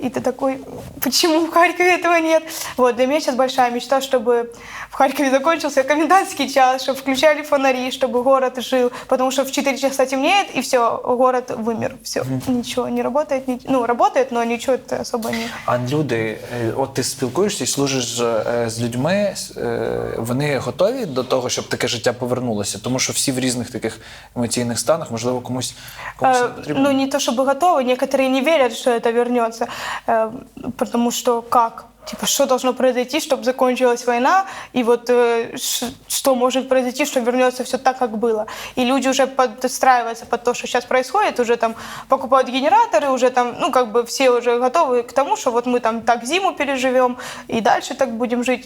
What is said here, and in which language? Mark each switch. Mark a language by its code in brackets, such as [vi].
[ru] И ты такой, почему в Харькове этого нет? Вот, для меня сейчас большая мечта, чтобы в Харькове закончился комендантский час, чтобы включали фонари, чтобы город жил, потому что в 4 часа темнеет, и все, город вымер, все, ничего не работает, ну, работает, но ничего это особо не... [uk] А люди, от ти спілкуєшся і служиш з людьми, вони готові до того, щоб таке життя повернулося? Тому що всі в різних таких емоційних станах, можливо, комусь не потрібно. [ru] Ну, не то чтобы готовы, некоторые не верят, что это вернется, потому что как? Типа, что должно произойти, чтобы закончилась война, и вот что может произойти, что вернется все так, как было. И люди уже подстраиваются под то, что сейчас происходит, уже там покупают генераторы, уже там, ну, как бы все уже готовы к тому, что вот мы там так зиму переживем, и дальше так будем жить.